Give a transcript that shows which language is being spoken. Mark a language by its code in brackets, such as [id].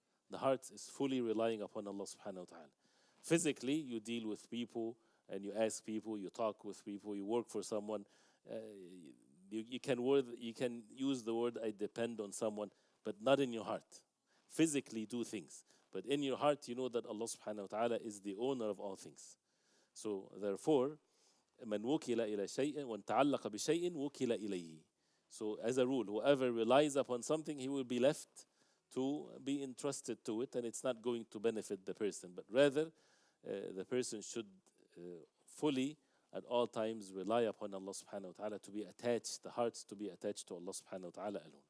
[en] The heart is fully relying upon Allah subhanahu wa ta'ala. Physically, you deal with people and you ask people, you talk with people, you work for someone. You can use the word I depend on someone, but not in your heart. Physically do things, but in your heart you know that Allah subhanahu wa ta'ala is the owner of all things. So therefore, [ar] من وكل إلى شيء وانتعلق بشيء وكل إليه. [en] So as a rule, whoever relies upon something, he will be left to be entrusted to it, and it's not going to benefit the person, but rather the person should fully at all times rely upon Allah subhanahu wa ta'ala, to be attached, the hearts to be attached to Allah subhanahu wa ta'ala alone.